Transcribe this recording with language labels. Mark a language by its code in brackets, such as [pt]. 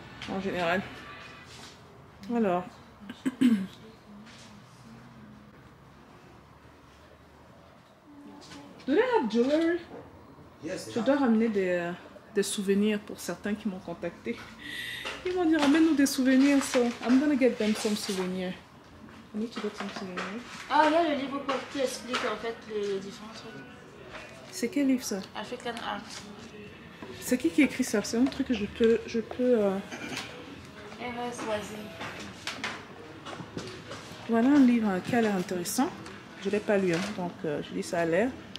[fr] En général. Alors. [en] Do they have jewelry? Yes. [fr] Je dois ramener des souvenirs pour certains qui m'ont contacté. Ils m'ont dit ramène-nous des souvenirs. [en] So I'm gonna get them some souvenirs. I need to get some souvenirs. [fr] Ah, il y a le livre qui explique en fait les différents trucs. C'est quel livre ça? [en] African Art. [fr] C'est qui écrit ça? C'est un truc que je peux R.S. Wazin. Voilà un livre qui a l'air intéressant. Je ne l'ai pas lu, hein, donc je dis ça a l'air.